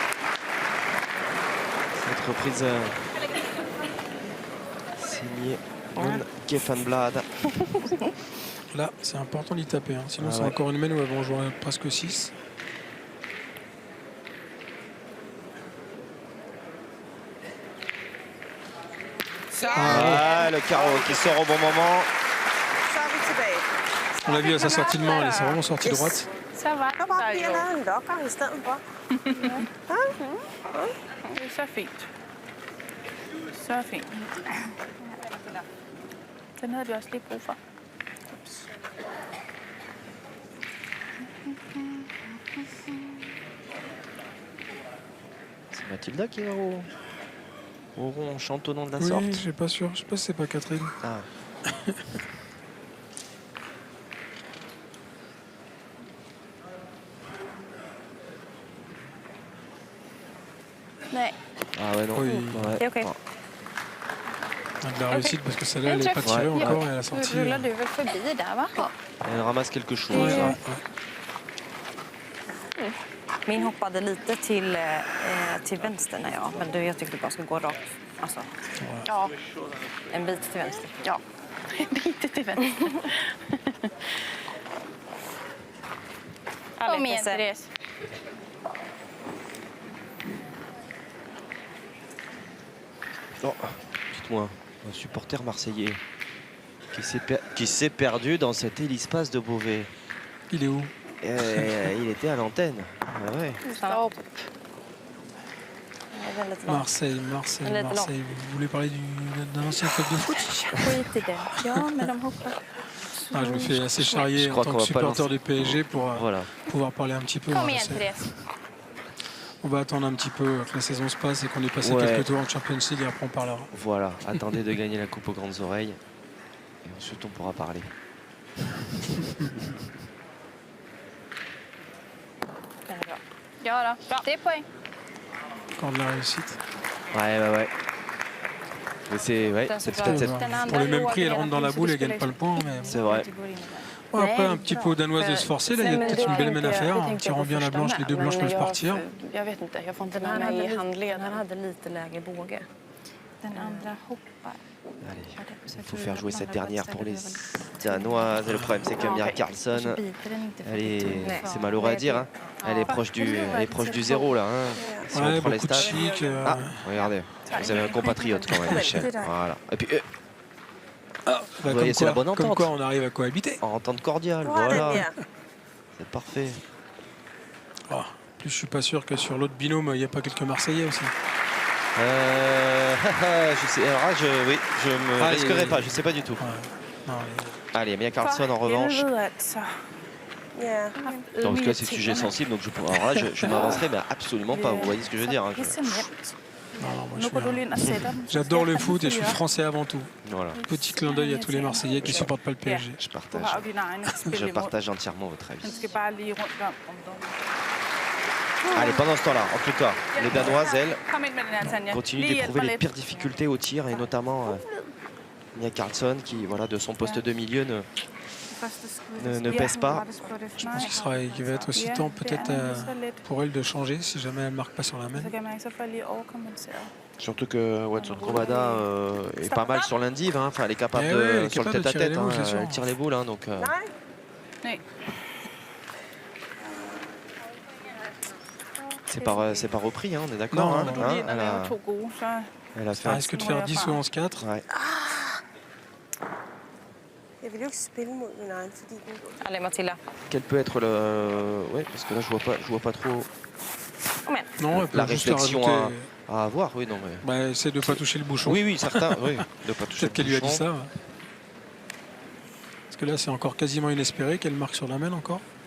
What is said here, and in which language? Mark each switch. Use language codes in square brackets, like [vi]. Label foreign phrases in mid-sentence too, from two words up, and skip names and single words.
[fr] Cette reprise signée Gun Gefenblad. Là, c'est important d'y taper. Hein. Sinon, Ah c'est ouais. encore une mène où elles vont jouer presque 6. Ah, le carreau qui sort au bon moment. [da] Så er vi tilbage. [fr] On l'a vu à sa sortie de main, elle est vraiment sortie droite. [da] Så var Så bare bliver lavet en lokker i stedet for. Det er så fint. Så fint. Den havde vi også lige brug for. Ups. [fr] C'est Mathilda qui va au rond chantonnant de la Oui, sorte. je suis pas sûr. Je sais pas si c'est pas Catherine. Ah. [sv] Nej. [fr] Ah ouais, non. Oui. Ouais. [sv] Det är okej. Ah. [fr] Elle a de la réussite parce que celle-là, elle n'est pas tirée Ouais. encore et elle a sorti. [sv] Nu rullar du väl förbi där va? [fr] Elle ramasse quelque chose. Ouais, ouais, ouais. [sv] Min hoppade lite till vänster när men jag tyckte bara ska gå rakt. Alltså, Ja. en bit till vänster. Ja. Lite till vänster. Kom igen, Therese. [fr] Oh, dites-moi, un supporter marseillais qui s'est perdu dans cet hélice-passe de Beauvais. Il est où? Il était à l'antenne. Ah ouais. [sv] Stopp. [fr] Marseille. Vous voulez parler d'un ancien club de foot? [sv] Skit i det. Ja, men de hoppar. [fr] Ah, je me fais assez charrier Je en crois tant qu'on que va pas supporter lancer. du PSG pour Voilà. pouvoir parler un petit peu. [sv] Kom [fr] Voilà, [sv] igen, [fr] c'est- [sv] Therese. [fr] on va attendre un petit peu que la saison se passe et qu'on ait passé Ouais. quelques tours en Champions League et après on parlera. Voilà, attendez de gagner la coupe aux grandes oreilles. Et ensuite on pourra parler. [sv] Ja då, det är poäng. [fr] Encore de la réussite. Ouais. Mais c'est peut-être cette... Pour le même prix, elle rentre dans la boule et gagne pas le point. Mais C'est vrai. bon, après, un petit peu aux Danoises de se forcer. Là, il y a peut-être une belle mène à faire. En tirant bien la blanche, les deux blanches peuvent partir. [sv] Jag vet inte, jag får inte med Han mig i hade handleden. lite lägre båge. Den andra hoppar. [fr] Allez, il faut faire jouer cette dernière pour les Danoises. Et le problème c'est que Mia Karlsson, c'est malheureux à dire, hein. Elle est proche du zéro là. Hein. Si on Ouais, prend les beaucoup de stats. chic. Ah, regardez, vous avez un compatriote quand même, Michel. Voilà. Et puis, Bah, voyez, c'est la bonne comme entente. quoi on arrive à cohabiter. en entente cordiale, Voilà. voilà. C'est parfait. Oh, plus je suis pas sûr que sur l'autre binôme, il n'y a pas quelques Marseillais aussi. Je sais, alors là, je me Allez. risquerai pas, je sais pas du tout. Ouais. Non, Allez, Mia Karlsson en revanche. [da] Helvede, altså. Ja. [fr] Dans ce cas, c'est sujet sensible, donc alors là, je m'avancerai, mais absolument pas. Vous voyez ce que je veux dire, hein. [da] Pisse nemt. [fr] non, moi, je [da] Nu [fr] suis [da] går du [fr] un- [da] lige ind og sætter dem. så [fr] J'adore [da] skal [fr] le [da] han [fr] foot et je suis [da] fyre. [fr] français avant tout. Voilà, Petit clin d'œil à tous les Marseillais qui supportent pas le PSG. je [da] Du [fr] partage. [da] har jo dine egne spil [fr] Je [da] imod. [fr] partage entièrement votre [da] Den [fr] avis. [da] skal bare lige rundt om dommen. [fr] Allez, pendant ce temps-là, en tout cas, les Danoises, elles, [da] Kom ind med den her, Tanja. [fr] continuent [da] Lige hjælp [fr] d'éprouver [da] mig [fr] les [da] lidt. [fr] pires difficultés au tir, et notamment Mia Karlsson, qui, voilà, de son poste de milieu, [da] Første skud. [fr] ne pèse pas. Je pense qu'il va être aussi temps peut-être pour elle de changer si jamais elle marque pas sur la main. [da] Så kan man ikke så få lige overkompenseret. [fr] Surtout que Watson Krovada est pas mal sur l'indive, hein. Enfin, elle est capable Eh ouais, elle est sur le capable de tirer tête-à-tête, les boules, hein. c'est sûr. Elle tire les boules, hein, donc [da] Nej. [fr] c'est pas repris, hein, on est d'accord, Non, hein, non, [da] Du [fr] non. [da] lige ind og [fr] elle [da] lave [fr] a, [da] 2 gode, så [fr] elle a fait Ça un... risque de faire 10 ou 11-4. Ouais. [da] Jeg vil jo ikke spille mod min egen, fordi den... [fr] Allez, Matilda. Quel peut être le... Ouais, parce que là, je vois pas trop [da] Kom igen. [fr] Non, elle peut la juste réflexion rajouter. à avoir, oui, non, mais... Bah, essaie de pas toucher le bouchon. Oui, certain, oui, de pas toucher Peut-être qu'elle lui a dit le ça. bouchon. Ouais. Parce que là, c'est encore quasiment inespéré qu'elle marque sur la main encore.